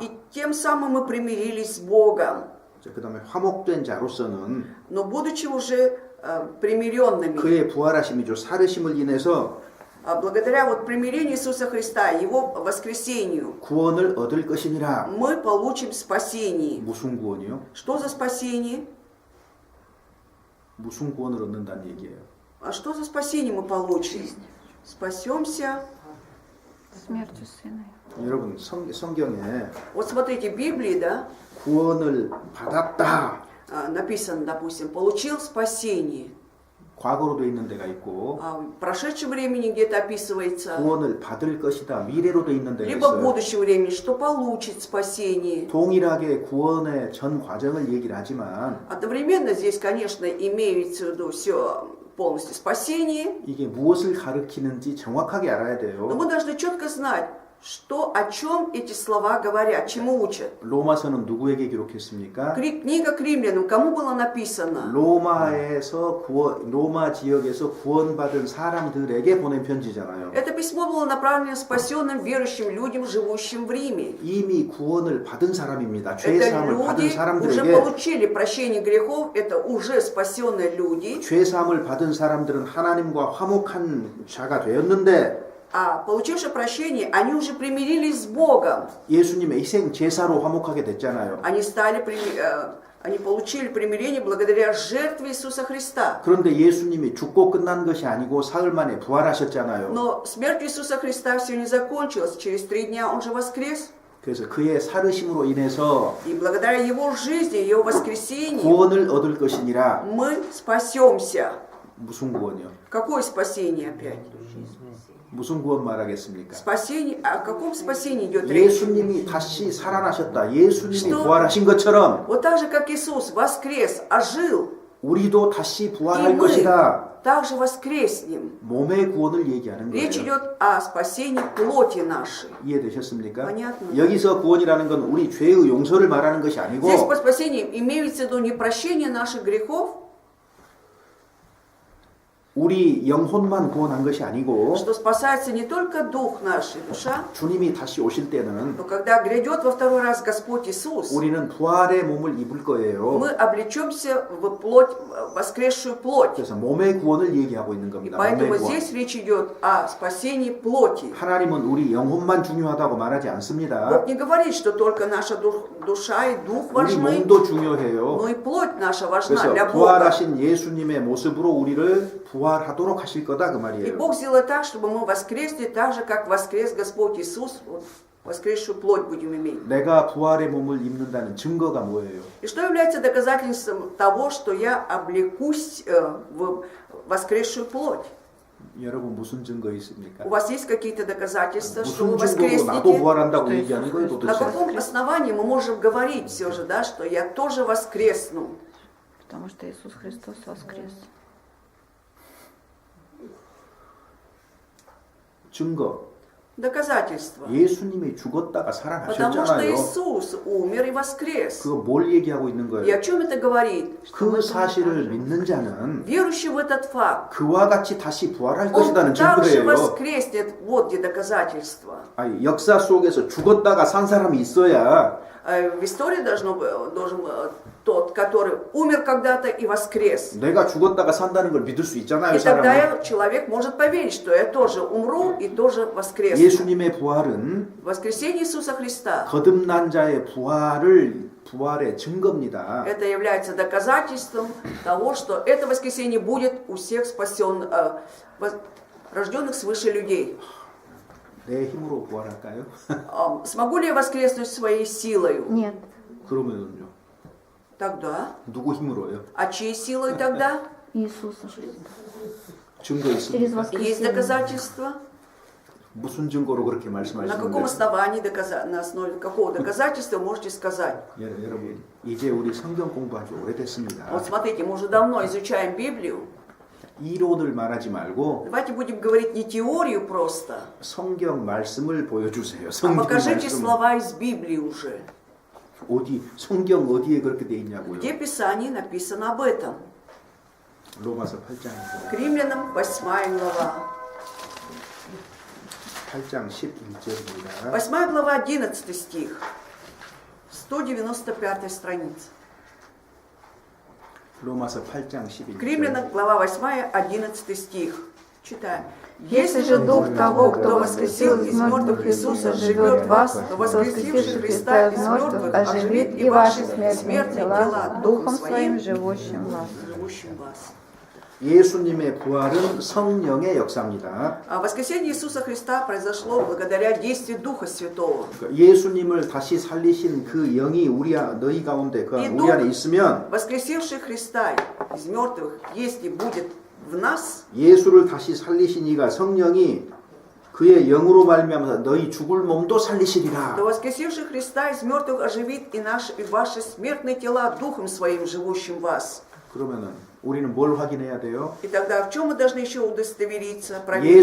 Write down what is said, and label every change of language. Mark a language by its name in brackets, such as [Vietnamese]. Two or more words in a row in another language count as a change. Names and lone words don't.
[Russian] И тем самым мы примирились с Богом. [Korean] 그 다음에 화목된 자로서는 [Russian] Но будучи уже примиренными, [Korean] 그의 부활하심이죠. 살으심을 인해서 [Russian] благодаря вот примирению Иисуса Христа, Его воскресению, [Korean] 구원을 얻을 것이니라. [Russian] мы получим спасение. [Korean] 무슨 구원이요? [Russian] Что за спасение? [Korean] 무슨 구원을 얻는다는 얘기예요. [Russian] А что за спасение мы получим? Спасемся. Смертью сына. [Korean] 여러분 성경에 [Russian] Вот смотрите, в Библии, да, [Korean] 구원을 받았다. [Russian] написано, допустим, получил спасение, [Korean] 과거로 돼 있는 데가 있고 [Russian] а в прошедшем времени где-то описывается, [Korean] 구원을 받을 것이다. 미래로 돼 있는 데가 [Russian] либо в [Korean] 있어요. [Russian] будущем времени, что получит спасение. [Korean] 동일하게 구원의 전 과정을 얘기를 하지만 [Russian] Одновременно здесь, конечно, имеется в виду все полностью спасение, [Korean] 이게 무엇을 가리키는지 정확하게 알아야 [Russian] но [Korean] 돼요. [Russian] мы должны четко знать, что, о чем эти слова говорят, чему учат. [Korean] 로마서는 누구에게 기록했습니까? [Russian] Книга к римлянам, кому было написано? [Korean] 로마 지역에서 구원받은 사람들에게 보낸 편지잖아요. [Russian] Это письмо было направлено спасенным верующим людям, живущим в Риме. [Korean] 이미 구원을 받은 사람입니다. 죄 [Russian] Это [Korean] 사함을 받은 [Russian] люди уже [Korean] 사람들에게 [Russian] получили прощение грехов, это уже спасенные люди. [Korean] 죄 사함을 받은 사람들은 하나님과 화목한 자가 되었는데 [Russian] А получившие прощение, они уже примирились с Богом. [Korean] 예수님의 희생 제사로 화목하게 됐잖아요. [Russian] Они получили примирение благодаря жертве Иисуса Христа. [Korean] 그런데 예수님이 죽고 끝난 것이 아니고 사흘 만에 부활하셨잖아요. [Russian] Но смерть Иисуса Христа все не закончилась. Через 3 дня Он же воскрес. [Korean] 그래서 그의 살으심으로 인해서 [Russian] И благодаря Его жизни, Его воскресению, [Korean] 구원을 얻을 것이니라. [Russian] мы спасемся. [Korean] 무슨 구원이요? [Russian] Какое спасение опять? [Korean] 무슨 구원 말하겠습니까? [Russian] Спасение, о каком спасении идет речь? [Korean] 예수님이 다시 살아나셨다. 예수님이 [Russian] что- [Korean] 부활하신 것처럼 [Russian] Вот так же, как Иисус воскрес, ожил, [Korean] 우리도 다시 [Russian] и [Korean] 부활할 [Russian] мы [Korean] 것이다. [Russian] также воскреснем. [Korean] 몸의 구원을 얘기하는 [Russian] Речь [Korean] 거예요. [Russian] идет о спасении плоти нашей. [Korean] 이해되셨습니까? [Russian] Понятно. [Korean] 여기서 구원이라는 건 우리 죄의 용서를 말하는 것이 아니고 [Russian] Здесь по спасению имеется в виду не прощение наших грехов, [Korean] 우리 영혼만 구원한 것이 아니고 [Russian] что спасается не только дух наш и душа, [Korean] 주님이 다시 오실 때는 [Russian] но когда грядет во второй раз Господь Иисус, [Korean] 우리는 부활의 몸을 입을 거예요. [Russian] мы облечемся в плоть, воскресшую плоть. [Korean] 그래서 몸의 구원을 얘기하고 있는 [Russian] И [Korean] 겁니다. [Russian] поэтому [Korean] 몸의 구원. [Russian] здесь речь идет о спасении плоти. [Korean] 하나님은 우리 영혼만 중요하다고 말하지 않습니다. [Russian] Бог не говорит, что только наша душа и дух [Korean] 우리 [Russian] важны, [Korean] 몸도 중요해요. [Russian] но и плоть наша важна [Korean] 그래서 [Russian] для Бога. [Korean] 부활하신 예수님의 모습으로 우리를 부활하도록 하실 거다 그 [Russian] И [Korean] 말이에요. [Russian] Бог сделает так, чтобы мы воскресли так же, как воскрес Господь Иисус. Вот, воскресшую плоть будем иметь. [Korean] 내가 부활의 몸을 입는다는 증거가 뭐예요? [Russian] И что является доказательством того, что я облекусь в воскресшую плоть? [Korean] 여러분 무슨 증거 있습니까? [Russian] У вас есть какие-то доказательства, что вы [Korean] 무슨 증거로 나도 [Russian] воскреснете? [Korean] 부활한다고 얘기하는 거예요 [Russian] На [Korean] 도대체? [Russian] каком основании мы можем говорить все же, да, что я тоже воскресну? Потому что Иисус Христос воскрес. [Korean] 증거. [Russian] Доказательства. [Korean] 예수님이 죽었다가 [Russian] Потому что [Korean] 살아나셨잖아요. [Russian] Иисус умер и воскрес. [Korean] 그거 뭘 얘기하고 있는 [Russian] И [Korean] 거예요? [Russian] о чем это говорит? Что [Korean] 그 사실을 믿는 자는 [Russian] верующий в этот факт, [Korean] 그와 같이 다시 부활할 [Russian] он [Korean] 것이라는 [Russian] также [Korean] 증거예요. [Russian] воскреснет. Вот где доказательства. [Korean] 아니, 역사 속에서 죽었다가 산 사람이 있어야 [Russian] В истории должен тот, который умер когда-то и воскрес. [Korean] 내가 죽었다가 산다는 걸 믿을 수 있잖아요, [Russian] И тогда [Korean] 사람은. [Russian] человек может поверить, что я тоже умру и тоже воскресну. [Korean] 예수님의 부활은 [Russian] Воскресение Иисуса Христа [Korean] 거듭난 자의 부활의 증거입니다. [Russian] это является доказательством того, что это воскресение будет у всех спасенных, рожденных свыше людей. [Korean] 내 힘으로 부활할까요? [Russian] Смогу ли я воскреснуть своей силой? Нет. [Korean] 그러면요. [Russian] Тогда. [Korean] 누구 힘으로요? [Russian] А чьей силой тогда? Иисуса Христа. [Korean] 증거 [Russian] Через [Korean] 있습니까? [Russian] Есть воскресение. доказательства? [Korean] 무슨 증거로 그렇게 [Russian] На каком [Korean] 말씀하시는데? [Russian] основании, на основе какого доказательства можете сказать? [Korean] 여러분, 이제 우리 성경 공부한 지 오래됐습니다. [Russian] Вот смотрите, мы уже давно изучаем Библию. [Korean] 이론을 말하지 말고 [Russian] Давайте будем говорить не теорию просто, [Korean] 성경 말씀을 보여주세요. [Russian] а [Korean] 성경 [Russian] покажите [Korean] 말씀. [Russian] слова из Библии уже. [Korean] 어디 성경 어디에 그렇게 돼 있냐고요? [Russian] Где в Писании написано об этом? [Korean] 로마서 8장 [Russian] К Римлянам 8 глава. [Korean] 8장 11절입니다. [Russian] 8 глава, 11 стих. 195 страница. [Korean] 로마서 8장 [Russian] К [Korean] 11절. [Russian] Римлянам, глава 8, 11 стих. Читаем. Если же Дух того, кто воскресил из мертвых Иисуса, живет в вас, то воскресивший Христа из мертвых оживит и ваши смертные тела Духом Своим, живущим в вас. Живущим в вас. [Korean] 예수님의 부활은 성령의 역사입니다. [Russian] А воскресение Иисуса Христа произошло благодаря действию Духа Святого. [Korean] 그러니까 예수님을 다시 살리신 그 영이 너희 가운데 우리 안에 있으면 [Russian] Воскресивший Христа из мертвых, если будет в нас, [Korean] 예수를 다시 살리신 이가 성령이 그의 영으로 말미암아서 너희 죽을 몸도 살리시리라. [Russian] то воскресивший Христа из мертвых оживит и ваши смертные тела Духом Своим, живущим в вас. [Korean] 그러면은 우리는 뭘 확인해야 돼요? [Russian] И тогда в чем мы должны еще удостовериться, проверить?